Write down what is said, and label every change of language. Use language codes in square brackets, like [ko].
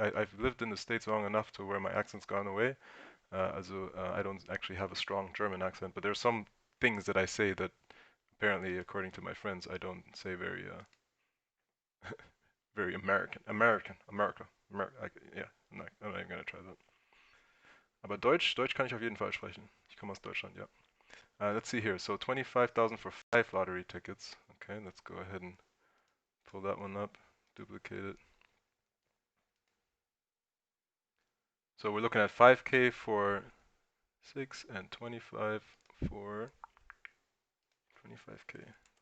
[en] I've lived in the States long enough to where my accent's gone away. I don't actually have a strong German accent, but there's some things that I say that apparently, according to my friends, I don't say very very American. America. Ja, nein, I'm not even gonna try that. [de] Aber Deutsch kann ich auf jeden Fall sprechen. Ich komme aus Deutschland, ja. [en] Let's see here. So 25,000 for 5 lottery tickets. Okay, let's go ahead and pull that one up, duplicate it. So we're looking at 5K for 6 and 25 for 25K.